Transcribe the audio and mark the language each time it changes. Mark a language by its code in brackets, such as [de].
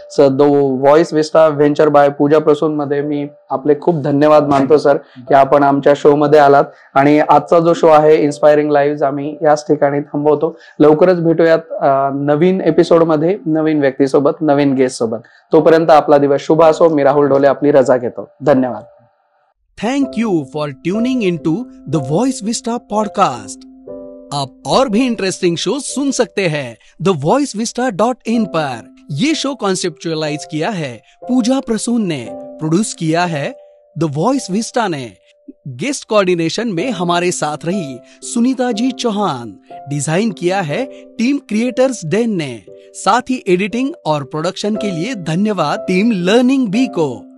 [mr] The voice vista venture bye पूजा प्रसून मध्ये मी आपले खूप धन्यवाद मानतो सर की आपण आमच्या शो मध्ये आलात. आणि आजचा जो शो आहे इन्स्पायरिंग लाईव्ह आम्ही याच ठिकाणी थांबवतो. लवकरच भेटूयात नवीन एपिसोड मध्ये, नवीन व्यक्तीसोबत, नवीन गेस्ट सोबत. तोपर्यंत आपला दिवस शुभ असो. मी राहुल ढोले आपली रजा घेतो. धन्यवाद. [en] Thank you for tuning into the Voice Vista podcast. [hi] आप और भी इंटरेस्टिंग शो सुन सकते हैं thevoicevista.in पर. ये शो कॉन्सेप्चुअलाइज किया है पूजा प्रसून ने, प्रोड्यूस किया है द वॉइस विस्टा ने. गेस्ट कोऑर्डिनेशन में हमारे साथ रही सुनीता जी चौहान. डिजाइन किया है टीम क्रिएटर्स डेन ने. साथ ही एडिटिंग और प्रोडक्शन के लिए धन्यवाद टीम लर्निंग बी को.